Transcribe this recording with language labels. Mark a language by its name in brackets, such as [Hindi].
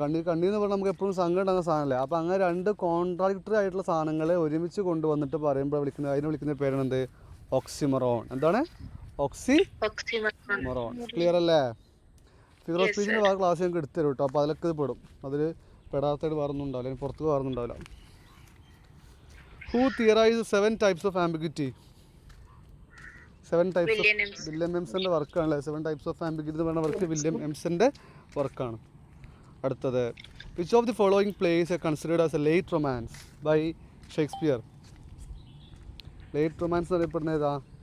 [Malayalam] കണ്ണീർ എന്ന് പറഞ്ഞാൽ നമുക്ക് എപ്പോഴും സങ്കടം ഉണ്ടാകുന്ന സാധനമല്ലേ? അപ്പോൾ അങ്ങനെ രണ്ട് കോൺട്രാഡിക്ടറി ആയിട്ടുള്ള സാധനങ്ങളെ ഒരുമിച്ച് കൊണ്ടുവന്നിട്ട് പറയുമ്പോൾ അതിനെ വിളിക്കുന്ന പേരാണ് എന്ത്? ഓക്സിമറോൺ. എന്താണ്? ഓക്സിമറോൺ. ക്ലിയർ അല്ലേ? ഫിഗർ ഓഫ് സ്പീച്ചിൻ്റെ വേറെ ക്ലാസ് ഞങ്ങൾക്ക് എടുത്തു തരും കേട്ടോ. അപ്പോൾ അതിലൊക്കെ ഇത് പെടും. അതിൽ പെടാത്തായിട്ട് വേറൊന്നും ഉണ്ടാവില്ല, അല്ലെങ്കിൽ പുറത്ത് വേറൊന്നും ഉണ്ടാവില്ല. [English] Who theorise 7 types of ambiguity? [Malayalam] 7 types of William എംസന്റെ വർക്കാണല്ലേ 7 types of ambiguity എന്ന് പറഞ്ഞ വർക്ക്. വില്യം എംസന്റെ വർക്കാണ്. അടുത്തത്, [English] Which of the following place are considered as a late romance by Shakespeare? [Malayalam] Late romance എന്ന് അറിയപ്പെടുന്ന ഏതാ?